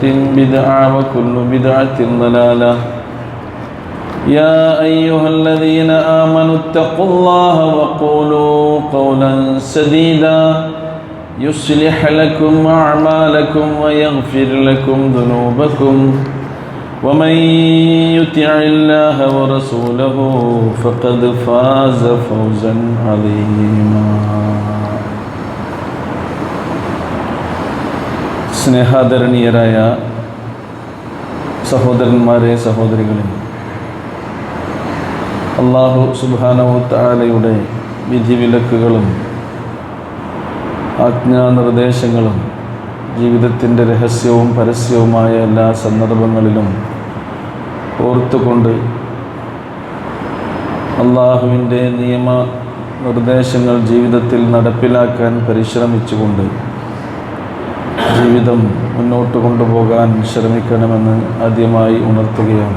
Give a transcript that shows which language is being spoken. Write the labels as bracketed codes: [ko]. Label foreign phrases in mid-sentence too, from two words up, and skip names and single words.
[ar] بدعة وكل بدعة ضلالة يا أيها الذين آمنوا اتقوا الله وقولوا قولا سديدا يصلح لكم أعمالكم ويغفر لكم ذنوبكم ومن يطع الله ورسوله فقد فاز فوزا عظيما. [ml] സ്നേഹാദരണീയരായ സഹോദരന്മാരെ, സഹോദരികളെ, അല്ലാഹു സുബ്ഹാനഹു തആലയുടെ വിധിവിലക്കുകളും ആജ്ഞാനിർദ്ദേശങ്ങളും ജീവിതത്തിൻ്റെ രഹസ്യവും പരസ്യവുമായ എല്ലാ സന്ദർഭങ്ങളിലും ഓർത്തുകൊണ്ട് അള്ളാഹുവിൻ്റെ നിയമ നിർദ്ദേശങ്ങൾ ജീവിതത്തിൽ നടപ്പിലാക്കാൻ പരിശ്രമിച്ചുകൊണ്ട് ജീവിതം മുന്നോട്ട് കൊണ്ടുപോകാൻ ശ്രമിക്കണമെന്ന് ആദ്യമായി ഉണർത്തുകയാണ്.